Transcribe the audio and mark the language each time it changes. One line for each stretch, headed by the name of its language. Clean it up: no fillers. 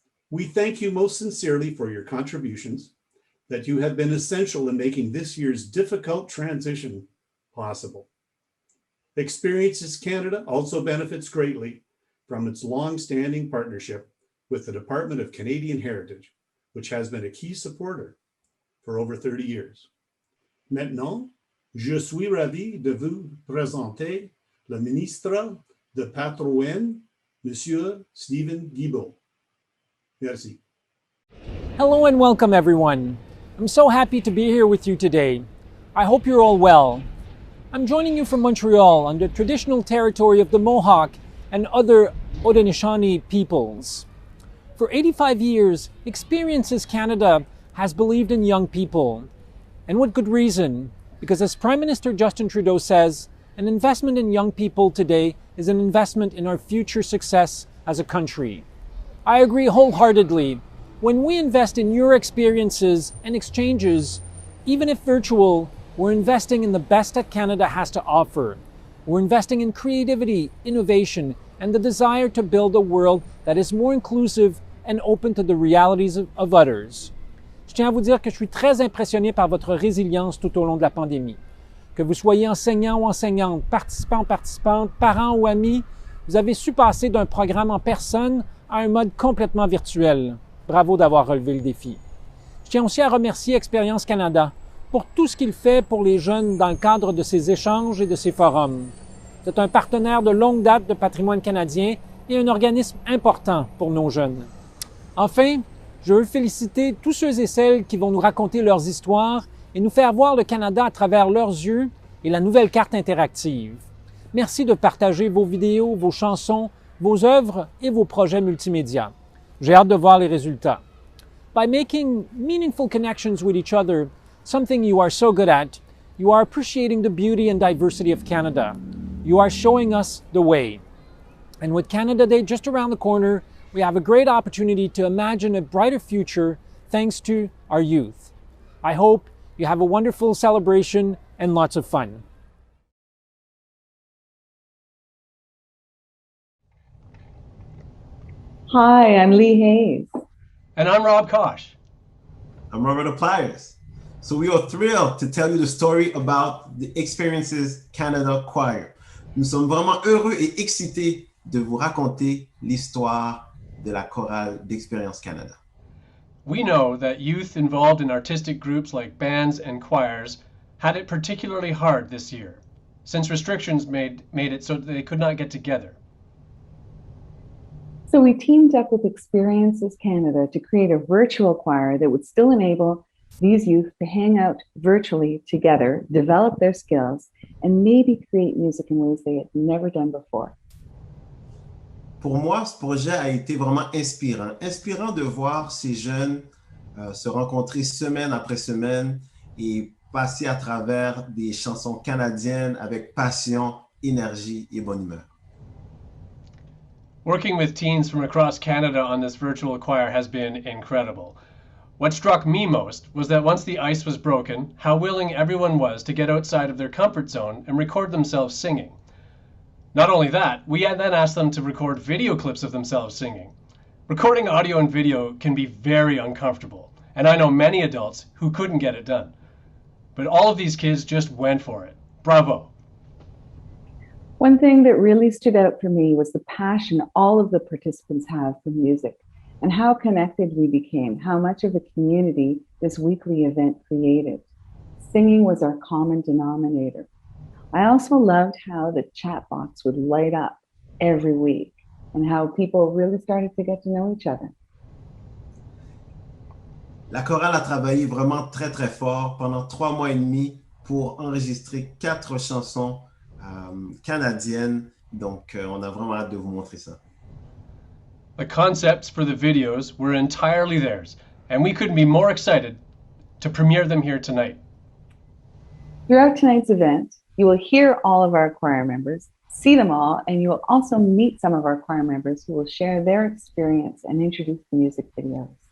English: We thank you most sincerely for your contributions, that you have been essential in making this year's difficult transition possible. Experiences Canada also benefits greatly from its long-standing partnership with the Department of Canadian Heritage, which has been a key supporter for over 30 years.
French: Maintenant, je suis ravi de vous présenter le ministre de Patrimoine, Monsieur Stephen Guilbeault. Merci.
English: Hello and welcome, everyone. I'm so happy to be here with you today. I hope you're all well. I'm joining you from Montreal on the traditional territory of the Mohawk and other Haudenosaunee peoples. For 85 years, Experiences Canada has believed in young people. And with good reason, because as Prime Minister Justin Trudeau says, An investment in young people today is an investment in our future success as a country. I agree wholeheartedly. When we invest in your experiences and exchanges, even if virtual, we're investing in the best that Canada has to offer. We're investing in creativity, innovation, and the desire to build a world that is more inclusive and open to the realities of others.
French: Je tiens à vous dire que je suis très impressionné par votre résilience tout au long de la pandémie. Que vous soyez enseignant ou enseignante, participant ou participante, parent ou ami, vous avez su passer d'un programme en personne à un mode complètement virtuel. Bravo d'avoir relevé le défi. Je tiens aussi à remercier Expérience Canada pour tout ce qu'il fait pour les jeunes dans le cadre de ces échanges et de ces forums. C'est un partenaire de longue date de Patrimoine canadien et un organisme important pour nos jeunes. Enfin, je veux féliciter tous ceux et celles qui vont nous raconter leurs histoires et nous faire voir le Canada à travers leurs yeux et la nouvelle carte interactive. Merci de partager vos vidéos, vos chansons, vos œuvres et vos projets multimédia. J'ai hâte de voir les résultats.
English: By making meaningful connections with each other, something you are so good at, you are appreciating the beauty and diversity of Canada. You are showing us the way. And with Canada Day just around the corner, we have a great opportunity to imagine a brighter future thanks to our youth. I hope you have a wonderful celebration and lots of fun. Hi, I'm Lee Hayes. And I'm Rob Kosh. I'm Roberto Pliers. So we are thrilled to tell you the story about the Experiences Canada Choir.
French: Nous sommes vraiment heureux et excités de vous raconter l'histoire de la chorale d'Expérience Canada.
English: We know that youth involved in artistic groups like bands and choirs had it particularly hard this year, since restrictions made it so that they could not get together. So we teamed up with Experiences Canada to create a virtual choir that would still enable these youth to hang out virtually together, develop their skills, and maybe create music in ways they had never done before.
French: Pour moi, ce projet a été vraiment inspirant de voir ces jeunes se rencontrer semaine après semaine et passer à travers des chansons canadiennes avec passion, énergie et bonne humeur.
English: Working with teens from across Canada on this virtual choir has been incredible. What struck me most was that once the ice was broken, how willing everyone was to get outside of their comfort zone and record themselves singing. Not only that, we then asked them to record video clips of themselves singing. Recording audio and video can be very uncomfortable, and I know many adults who couldn't get it done. But all of these kids just went for it. Bravo. One thing that really stood out for me was the passion all of the participants have for music and how connected we became, how much of a community this weekly event created. Singing was our common denominator. I also loved how the chat box would light up every week and how people really started to get to know each other.
French: La chorale a travaillé vraiment très très fort pendant 3 mois et demi pour enregistrer 4 chansons canadiennes. Donc, on a vraiment hâte de vous montrer ça.
English: The concepts for the videos were entirely theirs, and we couldn't be more excited to premiere them here tonight. Throughout tonight's event, you will hear all of our choir members, see them all, and you will also meet some of our choir members who will share their experience and introduce the music videos.